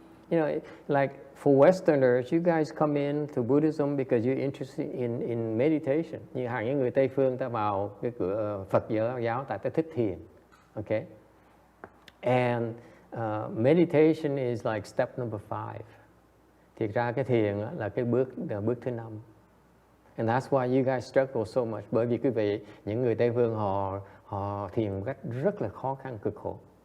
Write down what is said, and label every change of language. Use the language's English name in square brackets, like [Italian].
[English] You know, like for Westerners, you guys come in to Buddhism because you're interested in meditation. [Vietnamese] Như hàng những người Tây phương ta vào cái cửa Phật giáo tại ta thích thiền. Okay? [English] And meditation is like step number 5. [Vietnamese] Thiệt ra cái thiền là cái bước thứ 5. [English] And that's why you guys struggle so much. [Vietnamese] Bởi vì quý vị, những người Tây phương họ thiền một cách rất là khó khăn, cực khổ.